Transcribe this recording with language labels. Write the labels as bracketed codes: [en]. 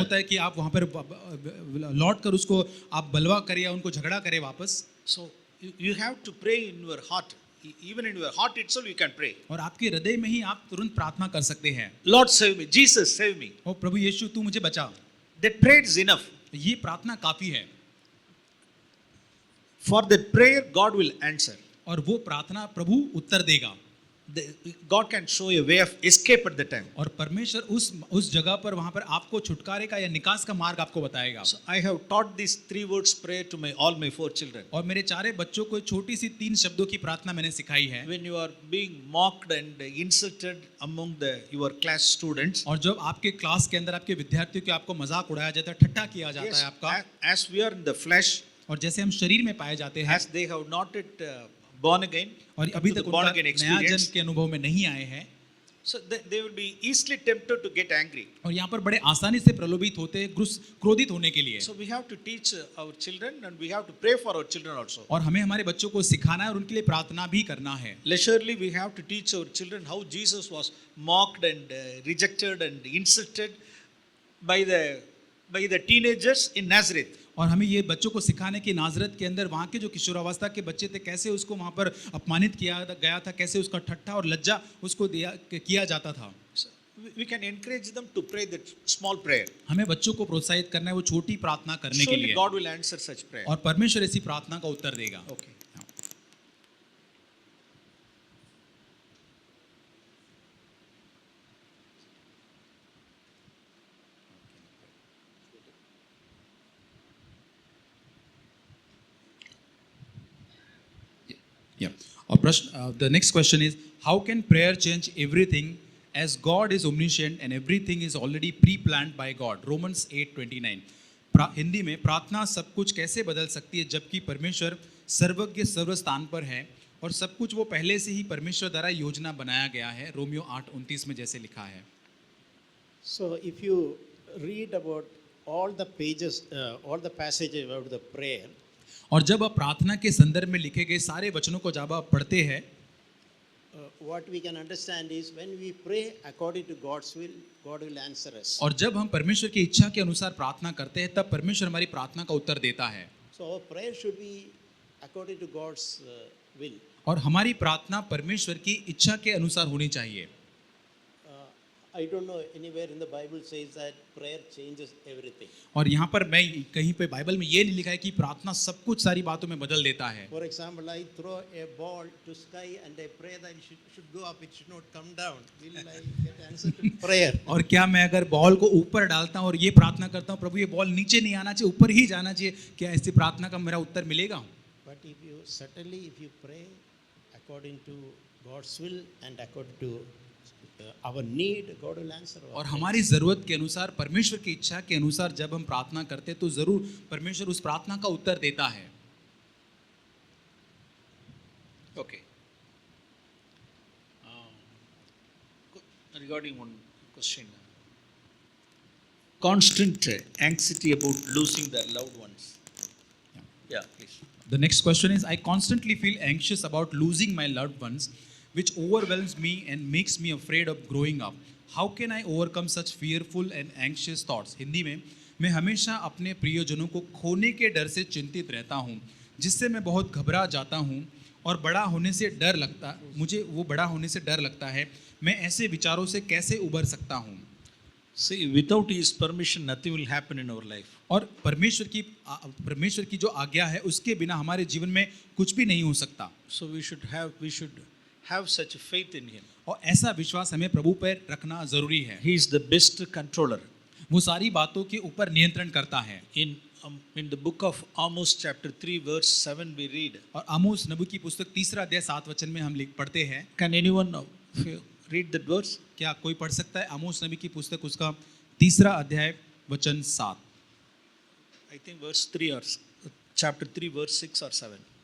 [hi] होता है कि आप वहाँ पर लौट कर उसको आप बलवा करें या उनको झगड़ा करें वापस, [en] so you have to pray in your heart. Even in your heart itself, you can pray. [hi] और आपके हृदय में ही आप तुरंत प्रार्थना कर सकते हैं, [en] Lord, save me. Jesus, save me. [hi] ओ प्रभु यीशु तू मुझे बचा। [en] That prayer is enough. [hi] ये प्रार्थना काफी है, [en] For that prayer, God will answer. [hi] और वो प्रार्थना प्रभु उत्तर देगा। [en] God can show a way of escape at the time. [hi] और परमेश्वर उस जगह पर वहां पर आपको छुटकारे का या निकास का मार्ग आपको बताएगा। [en] So I have taught these 3 words prayer to all my 4 children. [hi] और मेरे 4 बच्चों को छोटी सी 3 शब्दों की प्रार्थना मैंने सिखाई है। [en] When you are being mocked and insulted among your class students, [hi] और जब आपके क्लास के अंदर आपके विद्यार्थियों के आपको मजाक उड़ाया जाता है, ठट्ठा किया जाता है आपका, [en] as we are in the flesh, [hi] और जैसे हम शरीर में पाए जाते हैं, [en] as they have not yet born again, [hi] और अभी [en] to [hi] तक [en] the born [hi] उनका [en] again [hi] नया [en] experience, [hi] जन्म के अनुभव में नहीं आए हैं, [en] so they will be easily tempted to get angry. [hi] और यहाँ पर बड़े आसानी से प्रलोभित होते हैं क्रोधित होने के लिए। [en] So we have to teach our children and we have to pray for our children also. [hi] और हमें हमारे बच्चों को सिखाना है और उनके लिए प्रार्थना भी करना है। [en] Leisurely, we have to teach our children how Jesus was mocked and rejected and insulted by the teenagers in Nazareth. [hi] और हमें ये बच्चों को सिखाने की नाजरत के अंदर वहाँ के जो किशोरावस्था के बच्चे थे, कैसे उसको वहाँ पर अपमानित किया गया था, कैसे उसका ठट्ठा और लज्जा उसको किया जाता था। [en] So we can encourage them to pray that small prayer. [hi] हमें बच्चों को प्रोत्साहित करना है वो छोटी प्रार्थना करने के [en] Surely [hi] लिए, [en] God will answer such prayer. [hi] और परमेश्वर ऐसी प्रार्थना का उत्तर देगा। [en] Okay. Yeah. The next question is, how can prayer change everything as God is omniscient and everything is already pre-planned by God? Romans 8:29. [hi] Hindi में प्रार्थना सब कुछ कैसे बदल सकती है जबकि परमेश्वर सर्वज्ञ सर्वस्थान पर है और सब कुछ वो पहले से ही परमेश्वर द्वारा योजना बनाया गया है। रोमियो 8:29 में जैसे लिखा है। [en] So if you read about all the pages, all the passages about the prayer, [hi] और जब आप प्रार्थना के संदर्भ में लिखे गए सारे वचनों को जब आप पढ़ते हैं, [en] what we can understand is when we pray according to God's will, God will answer us. [hi] और जब हम परमेश्वर की इच्छा के अनुसार प्रार्थना करते हैं तब परमेश्वर हमारी प्रार्थना का उत्तर देता है। [en] So our prayer should be according to God's will. [hi] और हमारी प्रार्थना परमेश्वर की इच्छा के अनुसार होनी चाहिए। [en] I don't know anywhere in the Bible says that prayer changes everything. [hi] और यहाँ पर मैं कहीं पे बाइबल में ये नहीं लिखा है कि प्रार्थना सब कुछ सारी बातों में बदल देता है। [en] For example, I throw a ball to sky and I pray that it should go up, it should not come down. Will I get answer to prayer? [hi] और क्या मैं अगर बॉल को ऊपर डालता हूँ और ये प्रार्थना करता हूँ प्रभु ये बॉल नीचे नहीं आना चाहिए, ऊपर ही जाना चाहिए, क्या ऐसी प्रार्थना का मेरा उत्तर मिलेगा? [en] But if you pray according to God's will and according to our need, God will answer our [hi] और [en] prayers. [hi] हमारी ज़रूरत के अनुसार परमेश्वर की इच्छा के अनुसार जब हम प्रार्थना करते हैं तो ज़रूर परमेश्वर उस प्रार्थना का उत्तर देता है। [en] Okay. Regarding one question, constant anxiety about losing their loved ones. Yeah, please. The next question is, I constantly feel anxious about losing my loved ones, which overwhelms me and makes me afraid of growing up. How can I overcome such fearful and anxious thoughts? [hi] Hindi में, मैं हमेशा अपने प्रियजनों को खोने के डर से चिंतित रहता हूँ, जिससे मैं बहुत घबरा जाता हूँ और बड़ा होने से डर लगता, मुझे वो बड़ा होने से डर लगता है। मैं ऐसे विचारों से कैसे उबर सकता हूँ? [en] See, without His permission, nothing will happen in our life. [hi] और परमेश्वर की जो आज्ञा है उसके बिना हमारे जीवन में कुछ भी नहीं हो सकता। [en] So we should have such faith in Him. [hi] और ऐसा विश्वास हमें प्रभु पर रखना जरूरी है। [en] He is the best controller. [hi] वो सारी बातों के ऊपर नियंत्रण करता है। [en] In in the book of Amos, chapter 3, verse 7, we read. [hi] और आमोस नबी की पुस्तक 3 अध्याय 7 वचन में हम पढ़ते हैं। [en] Can anyone read that verse? [hi] क्या कोई पढ़ सकता है आमोस नबी की पुस्तक उसका 3 अध्याय वचन 7? [en] I think verse 3 or chapter 3, verse 6 or 7.